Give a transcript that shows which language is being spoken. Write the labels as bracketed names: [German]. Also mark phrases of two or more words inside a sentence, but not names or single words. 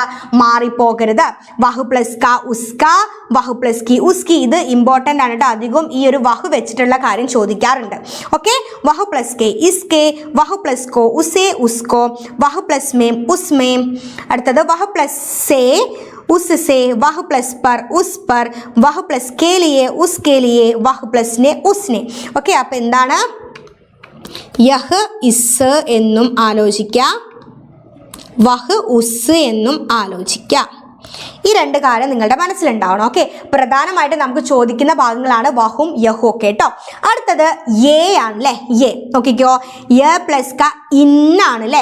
[Hindi] മാറിപ്പോകരുത്. वह प्लस का उसका, वह प्लस की उसकी. [Malayalam] ഇത് ഇമ്പോർട്ടൻ്റ് ആണ് കേട്ടോ. അധികം ഈ ഒരു വഹ് വെച്ചിട്ടുള്ള കാര്യം ചോദിക്കാറുണ്ട്. ഓക്കെ, [Hindi] वह प्लस के इसके, वह प्लस को उसे उसको, वह प्लस में उसमें. അടുത്തത് वह प्लस से उससे, वह प्लस पर उस पर, वह प्लस के लिए उसके लिए, वह प्लस ने उसने. [Malayalam] ഓക്കെ, അപ്പൊ എന്താണ്? [Hindi] यह इस [Malayalam] എന്നും ആലോചിക്കാം, [Hindi] वह उस [Malayalam] എന്നും ആലോചിക്കാം. ഈ രണ്ട് കാര്യം നിങ്ങളുടെ മനസ്സിലുണ്ടാവണം. ഓക്കെ, പ്രധാനമായിട്ട് നമുക്ക് ചോദിക്കുന്ന ഭാഗങ്ങളാണ് വഹും യഹും ഒക്കെ കേട്ടോ. അടുത്തത് യേ ആണല്ലേ. യേ നോക്കിക്കോ, [Hindi] य प्लस क [Malayalam] ഇന്നാണ് അല്ലേ.